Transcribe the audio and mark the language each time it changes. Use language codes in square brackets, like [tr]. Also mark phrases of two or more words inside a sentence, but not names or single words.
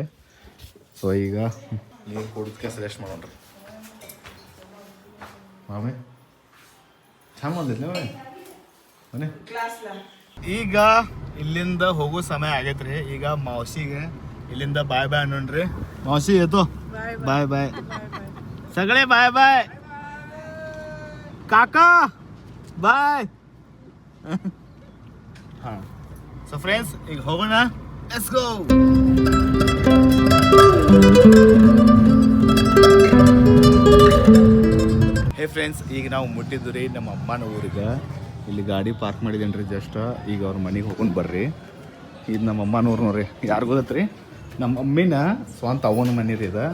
[kn] ಸೊ ಈಗ ನೀರು ಕುಡಿದ್ಕೆ ಸಜೆಸ್ಟ್ ಮಾಡೋಣ್ರಿ. ಮಾಮೆ ಚಂದ ಬಂದಿದ್ಲ ಮನೆ. ಈಗ ಇಲ್ಲಿಂದ ಹೋಗೋ ಸಮಯ ಆಗೈತ್ರಿ. ಈಗ ಮಾವಸಿಗೆ ಇಲ್ಲಿಂದ [en] bye bye [kn] ಅನ್ನೋಣ್ರಿ. ಮಾವಸಿ ಏತೋ [en] bye bye, [mr] सगळे [en] bye bye. [mr] काका बाय. [kn] हां, [en] so friends [kn] ಈಗ ಹೋಗೋಣ, [en] let's go. [kn] ಹೇ ಫ್ರೆಂಡ್ಸ್, ಈಗ ನಾವು ಮುಟ್ಟಿದ್ದು ರೀ ನಮ್ಮ ಅಮ್ಮನ ಊರಿಗೆ. ಇಲ್ಲಿ ಗಾಡಿ ಪಾರ್ಕ್ ಮಾಡಿದೇನೆ ರೀ ಜಸ್ಟ್. ಈಗ ಅವ್ರ ಮನೆಗೆ ಹೋಗೊಂಡು ಬರ್ರಿ. ಇದು ನಮ್ಮ ಅಮ್ಮನ ಊರು ನೋಡ್ರಿ. ಯಾರು ಗೊತ್ತೈತ್ರಿ? ನಮ್ಮ ಮಮ್ಮಿನ ಸ್ವಂತ ಅವನ ಮನೆ ರೀ ಇದು.